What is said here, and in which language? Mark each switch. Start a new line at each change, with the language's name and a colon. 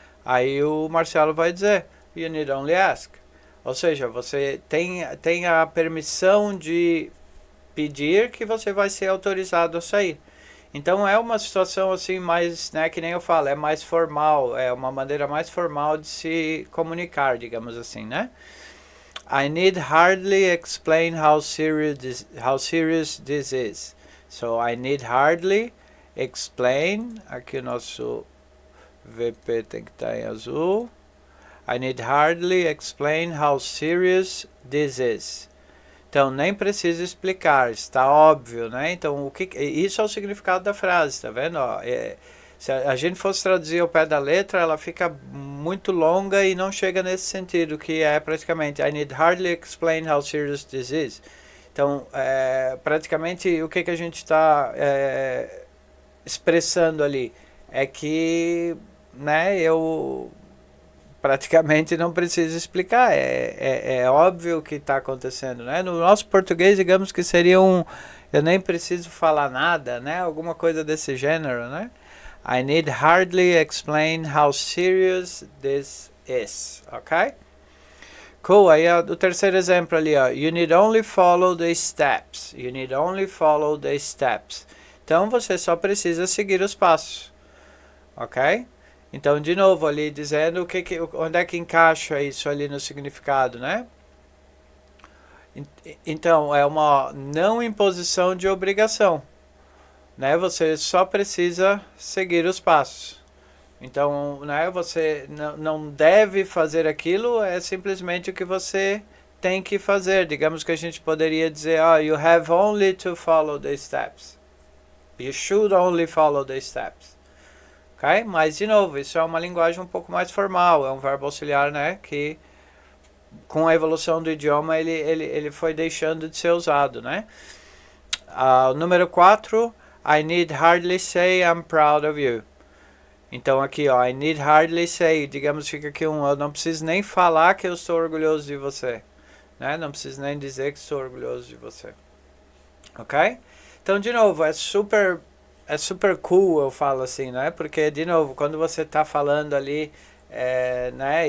Portuguese: Aí o Marcelo vai dizer,
English: you need only ask.
Portuguese: Ou seja, você tem a permissão de pedir que você vai ser autorizado a sair. Então é uma situação assim mais, né, que nem eu falo, é mais formal, é uma maneira mais formal de se comunicar, digamos assim, né?
English: I need hardly explain how serious this is. So I need hardly explain,
Portuguese: aqui o nosso VP tem que estar em azul.
English: I need hardly explain how serious this is.
Portuguese: Então, nem preciso explicar, está óbvio, né? Então, isso é o significado da frase, tá vendo? Ó, se a gente fosse traduzir ao pé da letra, ela fica muito longa e não chega nesse sentido, que é praticamente
English: I need hardly explain how serious this is.
Portuguese: Então, praticamente, o que a gente está expressando ali é que, né, eu praticamente não preciso explicar, é óbvio o que está acontecendo, né? No nosso português, digamos que seria eu nem preciso falar nada, né? Alguma coisa desse gênero, né?
English: I need hardly explain how serious this is, ok? Cool,
Portuguese: aí o terceiro exemplo ali, ó,
English: you need only follow the steps, you need only follow the steps.
Portuguese: Então, você só precisa seguir os passos, ok? Então, de novo, ali dizendo onde é que encaixa isso ali no significado, né? Então, é uma não imposição de obrigação, né? Você só precisa seguir os passos. Então, né, você não deve fazer aquilo, é simplesmente o que você tem que fazer. Digamos que a gente poderia dizer,
English: you have only to follow the steps. You should only follow the steps. Okay?
Portuguese: Mas, de novo, isso é uma linguagem um pouco mais formal, é um verbo auxiliar, né, que com a evolução do idioma ele foi deixando de ser usado, né? Número 4,
English: I need hardly say I'm proud of you.
Portuguese: Então aqui, ó,
English: I need hardly say,
Portuguese: digamos, fica aqui eu não preciso nem falar que eu estou orgulhoso de você, né? Não preciso nem dizer que estou orgulhoso de você. Ok? Então, de novo, é super cool, eu falo assim, né? Porque, de novo, quando você está falando ali, né?